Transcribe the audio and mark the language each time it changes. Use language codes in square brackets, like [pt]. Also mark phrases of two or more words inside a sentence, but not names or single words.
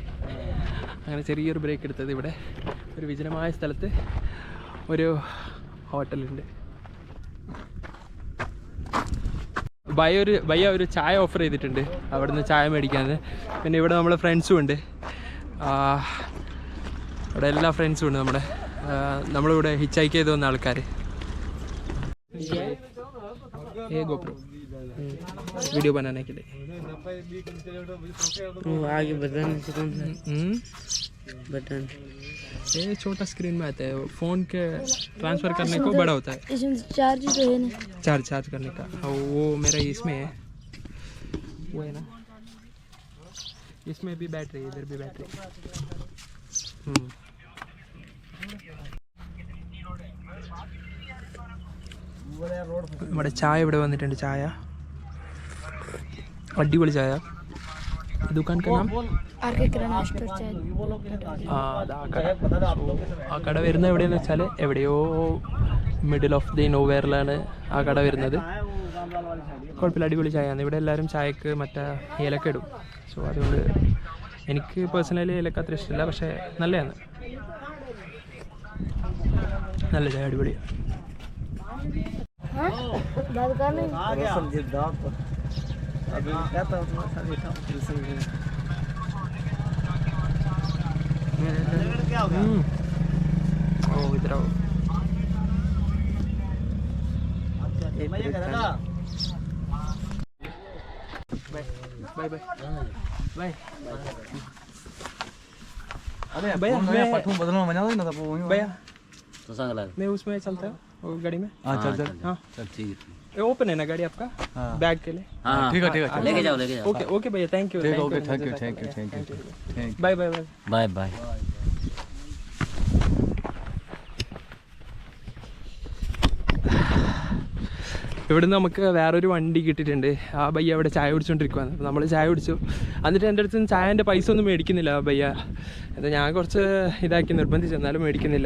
[ml] അങ്ങനെ ചെറിയൊരു ബ്രേക്ക് എടുത്തത് ഇവിടെ ഒരു വിജനമായ സ്ഥലത്ത് ഒരു ഹോട്ടലുണ്ട്. ഭയ്യ ഒരു ചായ ഓഫർ ചെയ്തിട്ടുണ്ട്, അവിടെ നിന്ന് ചായ മേടിക്കാന്ന്. പിന്നെ ഇവിടെ നമ്മളെ ഫ്രണ്ട്സും ഉണ്ട്, ഇവിടെ എല്ലാ ഫ്രണ്ട്സും ഉണ്ട്. നമ്മളിവിടെ [en] hitch hike [ml] ചെയ്ത് വന്ന ആൾക്കാർ. [hi] GoPro वीडियो बनाने के लिए आगे बटन से कौन सा बटन? ये छोटा स्क्रीन में आता है, फ़ोन के ट्रांसफ़र करने को बड़ा होता है. इसमें चार्ज तो है ना? चार्ज करने का वो मेरा इसमें है, वो है ना, इसमें भी बैटरी, इधर भी बैटरी. [ml] നമ്മുടെ ചായ ഇവിടെ വന്നിട്ടുണ്ട്. ചായ അടിപൊളി ചായ. [hi] दुकान का नाम [ml] ആ കട വരുന്ന എവിടെയെന്ന് വെച്ചാൽ എവിടെയോ [en] middle of the nowhere [ml] ആ കട വരുന്നത്. കുഴപ്പമില്ല, അടിപൊളി ചായയാണ്. ഇവിടെ എല്ലാവരും ചായക്ക് മറ്റേ ഏലക്ക ഇടും. സോ അതുകൊണ്ട് എനിക്ക് പേഴ്സണലി ഏലക്ക അത്ര ഇഷ്ടമില്ല, പക്ഷേ നല്ലതാണ്. നല്ല ചായ, അടിപൊളിയാണ്. [hi] इधर आओ. [en] bye bye bye. [hi] अरे भैया मैं पठूं बदलना बना दो ना तो भैया तो संग लग मैं उसमें चलता हूँ वो गाड़ी में. हाँ चल हाँ चल ठीक है. ये ओपन है ना गाड़ी आपका? बैग के लिए. हाँ ठीक है लेके जाओ [en] okay okay [hi] भैया, [en] thank you. thank you. bye bye bye bye bye. [ml] ഇവിടുന്ന് നമുക്ക് വേറൊരു വണ്ടി കിട്ടിയിട്ടുണ്ട്. ആ ഭയ്യ അവിടെ ചായ കുടിച്ചുകൊണ്ടിരിക്കുകയാണ്. അപ്പോൾ നമ്മൾ ചായ കുടിച്ചു. എന്നിട്ട് എൻ്റെ അടുത്ത് നിന്ന് ചായൻ്റെ പൈസ ഒന്നും മേടിക്കുന്നില്ല ആ ഭയ്യ. അത് ഞാൻ കുറച്ച് ഇതാക്കി നിർബന്ധിച്ചു, എന്നാലും മേടിക്കുന്നില്ല.